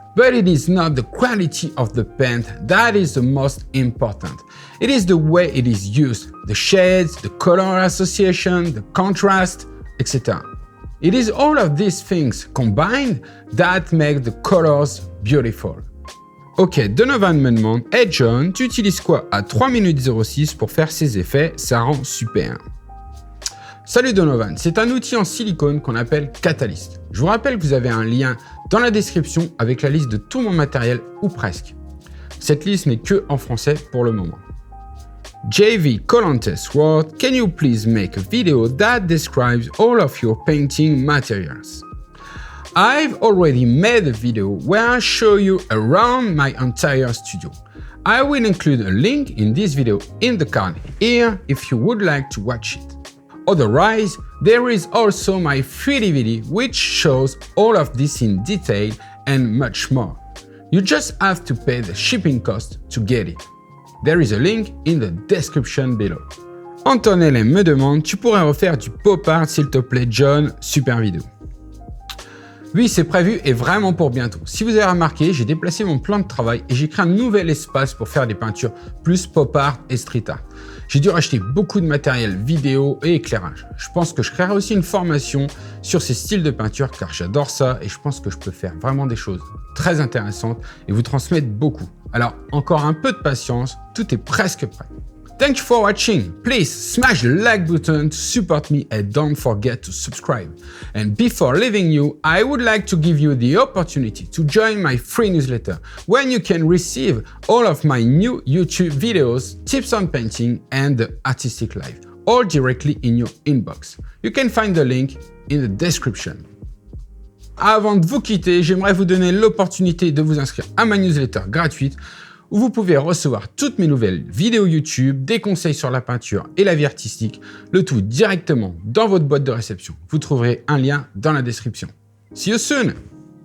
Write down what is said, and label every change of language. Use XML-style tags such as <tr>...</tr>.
<en>But it is not the quality of the paint that is the most important. It is the way it is used, the shades, the color association, the contrast, etc. It is all of these things combined that make the colors beautiful.</en> <fr>Ok, Donovan me demande, hey John, tu utilises quoi à 3 minutes 06 pour faire ces effets? Ça rend super. Salut Donovan, c'est un outil en silicone qu'on appelle Catalyst. Je vous rappelle que vous avez un lien dans la description avec la liste de tout mon matériel ou presque. Cette liste n'est que en français pour le moment.</fr> <en>JV Colantes wrote, can you please make a video that describes all of your painting materials? I've already made a video where I show you around my entire studio. I will include a link in this video in the card here if you would like to watch it. Otherwise, there is also my 3D video which shows all of this in detail and much more. You just have to pay the shipping cost to get it. There is a link in the description below.</en> <fr>Antonelle me demande, tu pourrais refaire du pop art s'il te plaît John, super vidéo. Oui, c'est prévu et vraiment pour bientôt. Si vous avez remarqué, j'ai déplacé mon plan de travail et j'ai créé un nouvel espace pour faire des peintures plus pop art et street art. J'ai dû racheter beaucoup de matériel vidéo et éclairage. Je pense que je créerai aussi une formation sur ces styles de peinture car j'adore ça et je pense que je peux faire vraiment des choses très intéressantes et vous transmettre beaucoup. Alors, encore un peu de patience, tout est presque prêt.</fr> <en>Thank you for watching. Please smash the like button to support me and don't forget to subscribe. And before leaving you, I would like to give you the opportunity to join my free newsletter when you can receive all of my new YouTube videos, tips on painting and the artistic life, all directly in your inbox. You can find the link in the description.</en> <fr>Avant de vous quitter, j'aimerais vous donner l'opportunité de vous inscrire à ma newsletter gratuite où vous pouvez recevoir toutes mes nouvelles vidéos YouTube, des conseils sur la peinture et la vie artistique, le tout directement dans votre boîte de réception. Vous trouverez un lien dans la description.</fr> <en>See you soon!</en>